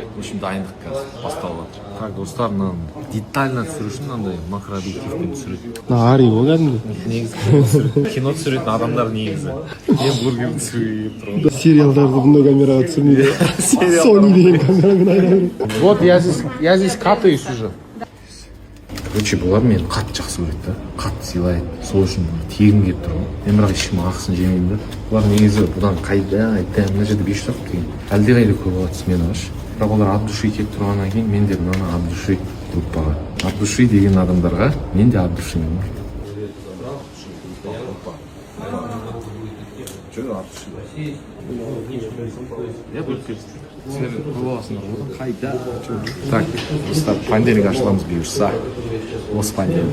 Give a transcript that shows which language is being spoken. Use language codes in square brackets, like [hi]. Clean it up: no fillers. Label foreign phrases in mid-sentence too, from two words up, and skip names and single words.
[ru] В общем, [kk] дайындық қазір басталып жатыр. Так, достар, мынаны детально түсіру үшін мынандай макрообъективпен түсіреді. Ари ғой кәдімгі. Негізі кино түсіретін адамдар негізі. Мен бургер түсіруге келіп тұрмын. Сериалдарды бұндай камераға түсірмейді. Sony деген камерамен айналып. [ru] Вот я здесь катаюсь уже. [kk] Короче, бұлар мені қатты жақсы көреді да, қатты сыйлайды. Сол үшін тегін келіп тұр ғой. Мен бірақ ешкім ақысын жемеймін да. Бұлар негізі бұдан қайда, мына жерде 500 тақ деген. Әлдеқайда көп алады смена аш. Бірақ олар [ru] от души [kk] келіп тұрғаннан кейін мен де мынаны [ru] от души [kk] группаға. [ru] От души [kk] деген адамдарға мен де от душимын. Так, достар, понедельник ашыламыз бұйырса. Осы понедельник.